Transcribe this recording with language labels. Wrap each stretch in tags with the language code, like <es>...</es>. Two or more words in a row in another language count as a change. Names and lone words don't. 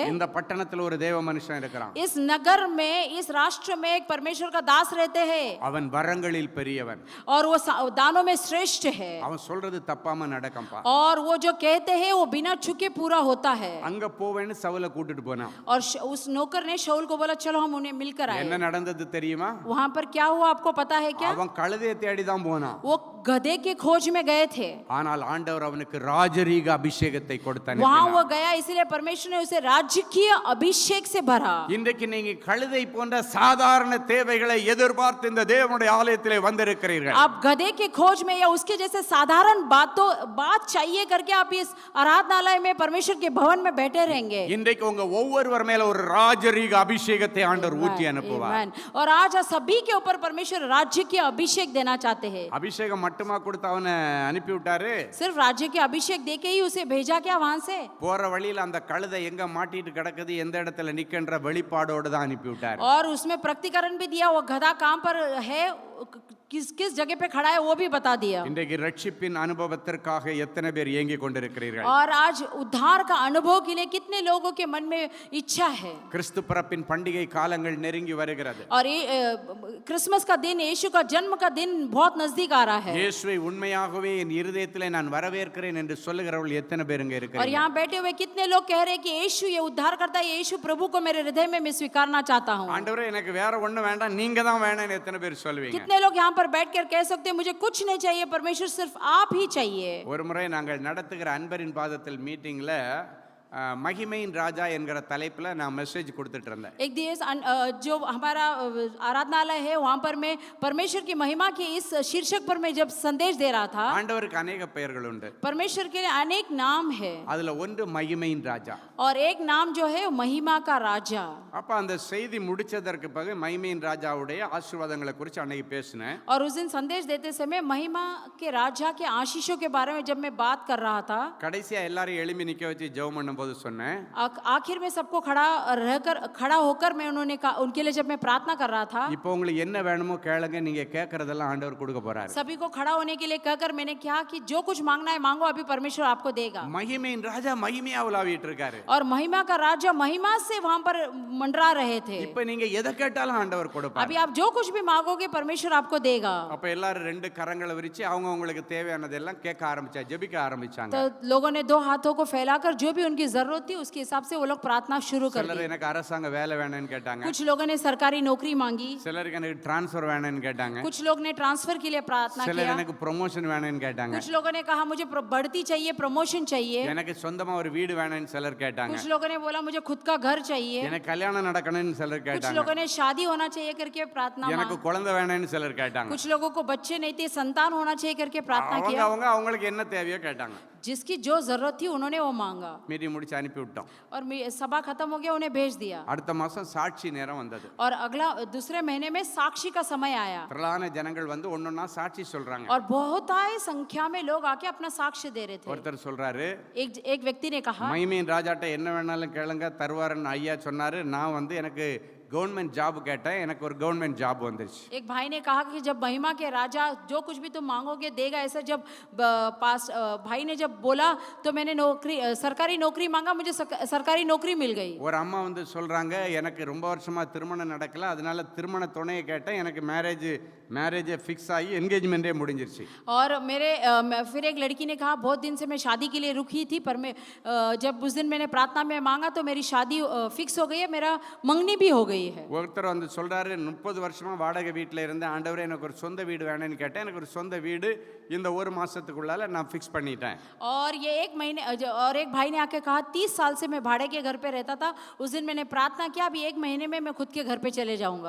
<ta>இந்த பட்டணத்துல ஒரு தேவ மனுஷன் இருக்கிறான்,</ta> <hi>इस नगर में, इस राष्ट्र में एक परमेश्वर का दास रहते हैं</hi> <ta>அவன் வரங்களில் பெரியவன்,</ta> <hi>और वो दानों में श्रेष्ठ है,</hi> <ta>அவன் சொல்றது தப்பாம நடக்கும்பா,</ta> <hi>और वो जो कहते हैं वो बिना छुके पूरा होता है।</hi> <ta>அங்க போவேன்னு சவுலை கூட்டிட்டு போனான்।</ta> <hi>और उस नौकर ने शाऊल को बोला चलो हम उन्हें मिलकर</hi> <ta>என்ன</ta> <hi>आए।</hi> <ta>நடந்தது தெரியுமா?</ta> <hi>वहां पर क्या हुआ आपको पता है क्या?</hi> <ta>அவன் கழுதையை தேடி தான் போனான்,</ta> <hi>वो गधे के खोज में गए थे,</hi> <ta>ஆனால் ஆண்டவர் அவனுக்கு ராஜரீக அபிஷேகத்தை கொடுத்தார்।</ta> <hi>वहां वो गया इसलिए परमेश्वर ने उसे राजकीय अभिषेक से भरा।</hi> <ta>இன்றைக்கு நீங்க கழுதை போன்ற சாதாரண தேவைகளை எதிர்பார்த்து இந்த தேவனுடைய ஆலயத்திலே வந்திருக்கிறீர்கள்।</ta> <hi>आप गधे के खोज में या उसके जैसे साधारण बात चाहिए करके आप इस आराधनालय में, परमेश्वर के भवन में बैठे रहेंगे।</hi> <ta>இன்றைக்கு உங்க ஒவ்வொருவர் மேல ஒரு ராஜரீக அபிஷேகத்தை ஆண்டவர் ஊற்றி அனுப்புவார்। Amen.</ta> <hi>और आज सभी के ऊपर परमेश्वर राज्य के अभिषेक देना चाहते हैं।</hi> <ta>அபிஷேகம் மட்டுமா கொடுத்து அவனை அனுப்பி விட்டாரு?</ta> <hi>सिर्फ राज्य के अभिषेक देके ही उसे भेजा क्या वहां से?</hi> <ta>போற வழியில அந்த கழுதை எங்க மாட்டிட்டு கிடக்குது, எந்த இடத்துல நிக்கின்ற வெளிப்பாடோடு தான் அனுப்பி விட்டாரு।</ta> <hi>और उसमें प्रकटीकरण भी दिया, वो गधा कहां पर है, किस जगह पे खड़ा है वो भी बता दिया।</hi> <ta>இன்றைக்கு ரட்சிப்பின் அனுபவத்திற்காக எத்தனை பேர் ஏங்கி கொண்டிருக்கிறீர்கள்?</ta> <hi>और आज उद्धार का अनुभव के लिए कितने लोगों के मन में इच्छा है।</hi> <ta>கிறிஸ்து பிறப்பின் பண்டிகை காலங்கள் நெருங்கி வருகிறது।</ta> <hi>और ये क्रिसमस का दिन, यीशु का जन्म का दिन बहुत नजदीक आ रहा है।</hi> <ta>இயேசுவை உண்மையாகவே என் இருதயத்திலே நான் வரவேற்கிறேன் என்று சொல்லுகிறவர்கள் எத்தனை பேருங்க</ta> <hi>और</hi> <ta>இருக்கிறீங்க?</ta> <hi>यहाँ बैठे हुए कितने लोग कह रहे हैं कि यीशु ये उद्धार करता है, यीशु प्रभु को मेरे हृदय में मैं स्वीकारना चाहता हूँ।</hi> <ta>ஆண்டவரே எனக்கு வேற ஒண்ணு வேண்டாம், நீங்க தான் வேணும்னு எத்தனை பேர் சொல்லுவீங்க?</ta> <hi>कितने लोग यहाँ पर बैठकर कह सकते हैं मुझे कुछ नहीं चाहिए, परमेश्वर सिर्फ आप ही चाहिए।</hi> <ta>ஒரு முறை நாங்கள் நடத்துகிற அன்பரின் பாதத்தில் மீட்டிங்ல மகிமையின் ராஜா என்கிற தலைப்புல நான் மெசேஜ் கொடுத்துட்டு இருந்தேன்।</ta> <hi>एक दिवस जो हमारा आराधनालय है वहाँ पर मैं परमेश्वर की महिमा के इस शीर्षक पर मैं जब संदेश दे रहा था।</hi> <ta>ஆண்டவருக்கு अनेक பெயர்கள் உண்டு,</ta> <hi>परमेश्वर के लिए अनेक नाम है</hi> <ta>அதுல ஒன்று மகிமையின் ராஜா।</ta> <hi>और एक नाम जो है महिमा का राजा।</hi> <ta>அப்ப அந்த செய்தி முடிச்சதற்கு பிறகு மகிமையின் ராஜாவுடைய ஆசீர்வாதங்களை குறித்து அன்னைக்கு பேசினேன்।</ta> <hi>और उस दिन संदेश देते समय महिमा के राजा के आशीषों के बारे में जब मैं बात कर रहा था,</hi> <ta>கடைசியா எல்லாரும் எழும்பி நிக்க வச்சு ஜெபம் பண்ணும்போது சொன்னேன்,</ta> <hi>आखिर में सबको खड़ा होकर मैं उनके लिए जब मैं प्रार्थना कर रहा था,</hi> <ta>இப்போ உங்களுக்கு என்ன வேணுமோ கேளுங்க, நீங்க கேட்கறதெல்லாம் ஆண்டவர் கொடுக்க போறாரு।</ta> <hi>सभी को खड़ा होने के लिए कहकर मैंने कहा कि जो कुछ मांगना है मांगो, अभी परमेश्वर आपको देगा।</hi> <ta>மகிமையின் ராஜா மகிமையா உலாவிட்டு இருக்காரு।</ta> <hi>और महिमा का राजा महिमा से वहां पर मंडरा रहे थे।</hi> <ta>இப்போ நீங்க எதை கேட்டாலும் ஆண்டவர் கொடுப்பார்।</ta> <hi>अभी आप जो कुछ भी मांगोगे परमेश्वर आपको देगा।</hi> <ta>அப்ப எல்லாரும் ரெண்டு கரங்களை விரிச்சு அவங்க உங்களுக்கு தேவையானதெல்லாம் கேட்க ஆரம்பிச்சா, ஜெபிக்க ஆரம்பிச்சாங்க।</ta> <hi>तो लोगों ने दो हाथों को फैलाकर जो भी उनकी जरूरत थी उसके हिसाब से वो लोग प्रार्थना शुरू कर</hi> <ta>சிலர்</ta> <hi>दी।</hi> <ta>எனக்கு அரசாங்க வேலை வேணும்னு கேட்டாங்க,</ta> <hi>कुछ लोगों ने सरकारी नौकरी मांगी,</hi> <ta>சிலருக்கு எனக்கு டிரான்ஸ்ஃபர் வேணும்னு கேட்டாங்க,</ta> <hi>कुछ लोग ने ट्रांसफर के लिए प्रार्थना</hi> <ta>சிலர்</ta> <hi>किया,</hi> <ta>எனக்கு ப்ரொமோஷன் வேணும்னு கேட்டாங்க,</ta> <hi>कुछ लोगों ने कहा मुझे बढ़ती चाहिए, प्रमोशन चाहिए,</hi> <ta>எனக்கு சொந்தமா ஒரு வீடு வேணும்னு சிலர் கேட்டாங்க,</ta> <hi>कुछ लोगों ने बोला मुझे खुद का घर चाहिए,</hi> <ta>எனக்கு கல்யாணம் நடக்கணும்னு சிலர்</ta> <hi>कुछ</hi> <ta>கேட்டாங்க,</ta> <hi>लोगों ने शादी होना चाहिए करके प्रार्थना</hi> <ta>எனக்கு</ta> <hi>मांगी,</hi> <ta>குழந்தை வேணும்னு சிலர் கேட்டாங்க।</ta> <hi>कुछ लोगों को बच्चे नहीं थे, संतान होना चाहिए करके प्रार्थना</hi> <ta>அவங்க</ta> <hi>किया।</hi> <ta>அவங்க அவங்களுக்கு என்ன தேவையோ கேட்டாங்க।</ta> <hi>जिसकी जो जरूरत थी उन्होंने वो मांगा</hi> <ta>மீட்டிங் முடிச்சு அனுப்பி விட்டோம்.</ta> <hi>और सभा खत्म हो गया उन्हें भेज दिया</hi> <ta>அடுத்த மாசம் சாட்சி நேரம் வந்தது.</ta> <hi>और अगला दूसरे महीने में साक्षी का समय आया</hi> <ta>திரளான ஜனங்கள் வந்து ஒன்னொன்னா சாட்சி சொல்றாங்க.</ta> <hi>और बहुत आए संख्या में लोग आके अपना साक्ष्य दे रहे थे</hi> <ta>ஒருத்தர் சொல்றாரு,</ta> <hi>एक व्यक्ति ने कहा</hi> <ta>மைமேன் ராஜாட்ட என்ன வேணாலும் கேளுங்க தருவாருன்னு ஐயா சொன்னாரு. நான் வந்து எனக்கு</ta> <en>government job</en> <ta>கேட்டேன், எனக்கு ஒரு</ta> <en>government job</en> <ta>வந்துருச்சு.</ta> <hi>एक भाई ने कहा कि जब महिमा के राजा जो कुछ भी तुम मांगोगे देगा, ऐसा जब पास भाई ने जब बोला तो मैंने नौकरी सरकारी नौकरी मांगा, मुझे सरकारी नौकरी मिल गई.</hi> <ta>ஒரு अम्मा வந்து சொல்றாங்க, எனக்கு ரொம்ப வருஷமா திருமணம் நடக்கல, அதனால திருமண துணையை கேட்டேன், எனக்கு</ta> <en>marriage fix</en> <ta>ஆகி என்கேஜ்மென்ட்டே முடிஞ்சிருச்சு.</ta> <hi>और मेरे फिर एक लड़की ने कहा बहुत दिन से मैं शादी के लिए रुकी थी, पर मैं जब उस दिन मैंने प्रार्थना में मांगा तो मेरी शादी फिक्स हो गई है, मेरा मंगनी भी हो गई है.</hi> <ta>ஒருத்தர் வந்து சொல்றாரு, 30 வருஷமா வாடகை வீட்டில் இருந்து ஆண்டவரே எனக்கு ஒரு சொந்த வீடு வேணும்னு கேட்டேன், எனக்கு ஒரு சொந்த வீடு இந்த ஒரு மாசத்துக்குள்ளால நான் ஃபிக்ஸ் பண்ணிட்டேன்.</ta> <hi>और ये एक महीने और एक भाई ने आके कहा 30 साल से मैं भाड़े के घर पे रहता था, उस दिन मैंने प्रार्थना किया, अभी एक महीने में मैं खुद के घर पे चले जाऊंगा.</hi>